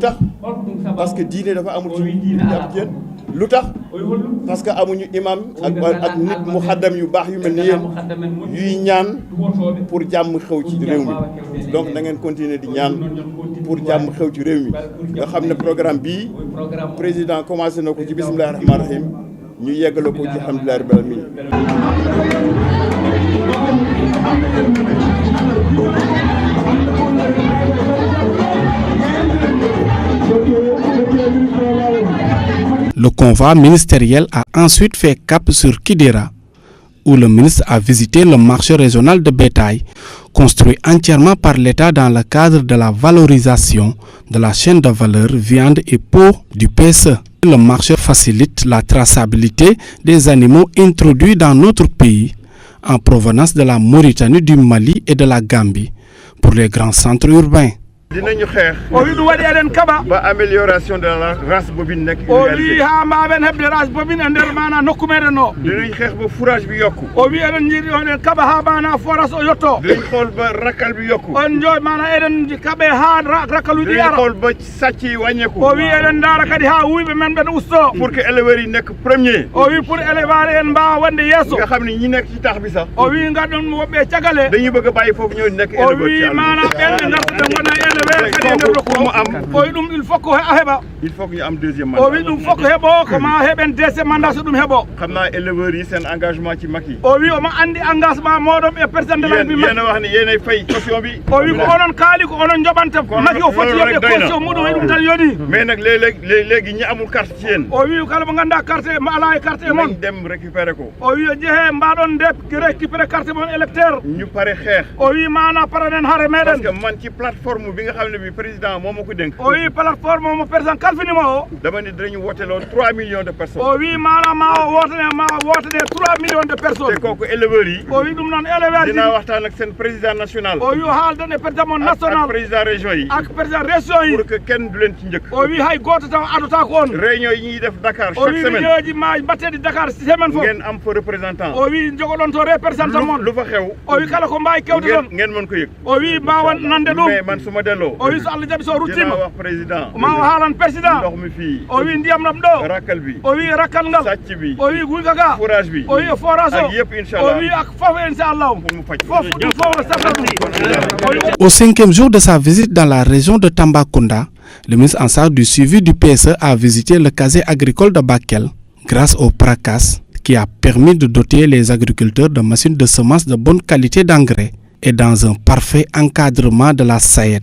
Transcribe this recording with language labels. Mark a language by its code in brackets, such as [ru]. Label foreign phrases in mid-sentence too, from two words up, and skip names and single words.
[wo] tax [fr] parce que [wo] diine dafa amul ci jàpp yéen lu tax [fr] parce que [wo] amuñu imam ak nit mu xaddam yu baax yu mel ni yéen yuy ñaan pour jàmm xew ci réew mi donc na ngeen continuer di ñaan pour jàmm xew ci réew mi nga xam ne programme bii président commencé na ko ci [ar] bismillahi rahmaani rahim [wo] ñu yeggale ko ci [ar] alhamdulillahi rabbil alamin. [fr] Le convoi ministériel a ensuite fait cap sur Kidira, où le ministre a visité le marché régional de bétail, construit entièrement par l'État dans le cadre de la valorisation de la chaîne de valeur viande et peau du PSE. Le marché facilite la traçabilité des animaux introduits dans notre pays en provenance de la Mauritanie, du Mali et de la Gambie pour les grands centres urbains. [wo] dinañu xeex [ff] o wi ɗum waɗi eɗen kaɓa [fr] ba amélioration de la race bovine nekk [ff] o wi ha mbawen heɓde [fr] race bovine [ff] e nder mana nokku meɗen o [wo] dinañ xeex ba fourrage bi yokku [ff] o wi eɗen jiiɗi oɗen kaɓa ha mana forage o yetto [wo] dinañ xool ba rakkal bi yokku [ff] on jo mana eɗen kaɓe ha rakkaluji [wo] dinañ [ff] ara [wo] xool ba sàcc yi wàññeeku [ff] o wi eɗen daara kadi ha wuyɓe men ɓen usto [fr] pour que éleveurs [wo] yi nekk [fr] premier [ff] o wi [fr] pour élevage [ff] en mbawa wonde yesso [wo] nga xam ne ñi nekk ci tax bi sax [ff] o wi gaɗon woɓɓe cagale [wo] dañuy bëgg a bàyyi foofu ñëw nekk [ff] o éleveur wi mana ɓenɓe gartuɗe gona éleveur kadi e nder [wo] pour mu am [ff] o wi ɗum [fr] il faut [ff] ko a heɓa [fr] il faut que [wo] ñu am [fr] deuxième [ff] o mandat wi ɗum fof ko heeɓo ko ma heɓen [fr] deuxiéme mandat [ff] so ɗum heeɓo [wo] xam naa éleveurs yi seen engagement ci mag yi [ff] o wi omo andi engagement moɗon e [fr] président de la république [wo] yéen a wax ne yéenay fay caution bi [ff] o wi ko onon kaali ko onon joɓanta maki o foti yoɓde caution muɗum e ɗum tan yoni [wo] mais nag léegi ñi amul carte ci yéen [ff] o wi kala mo ganduɗa carte mo ala e carte e moon [wo] nañ dem récupérer ko [ff] o wi jeehe mbaɗon nde récupéré carte mon électeur [wo] ñu pare xeex [ff] o wi mana paranen haare [fr] parce [ff] meɗen [wo] que man ci plateforme bi nga xam ne bi président moo ma ko dénk [ff] o wi plateforme mo président kalfinima o [wo] dama ne dinañu woteloo 3 [fr] millions de personnes [ff] o wi mana ma wotane 3 [fr] millions de personnes [wo] te kooku éleveurs yi [ff] o wi ɗum noon éleveur [wo] dinaa waxtaan ak seen [fr] président national [ff] o wi haaldan e président mon national [wo] ak président région yi ak président région yi pour que kenn du leen ci njëkk [ff] o wi hay goto taw adota ko on [wo] réunion yi ñuy def Dakar [ff] o chaque wi semaine réunion ji ma mbatteɗi Dakar semaine fof [wo] ngeen am fa représentant [ff] o wi jogoɗon to représentant mon [wo] lu fa xew [ff] o wi kala ko mbawi kewde toon [wo] ngeen mën ko yëg [ff] o wi mbawa nande ɗum [wo] mais man suma delloo [ff] o wi so Allah jaaɓi so ruttima [wo] dinaa wax président [ff] ma o haalan président [wo] ndox mi fii [ff] o wi ndiyam ɗam ɗo [wo] rakkal bi [ff] o wi rakkal ngal [wo] sàcc bi [ff] o wi guyka ga [wo] forage bi [ff] o wi forage o [wo] ak yëpp inchallah [ff] o wi ak fof inchallah [wo] pour mu faj [ff] fof ɗum fof no sabta ɗum [fr] Au 5e jour de sa visite dans la région de Tambacounda, le ministre en charge du suivi du PSE a visité le casier agricole de Bakel grâce au PRACAS qui a permis de doter les agriculteurs de machines de semences de bonne qualité d'engrais et dans un parfait encadrement de la SAED.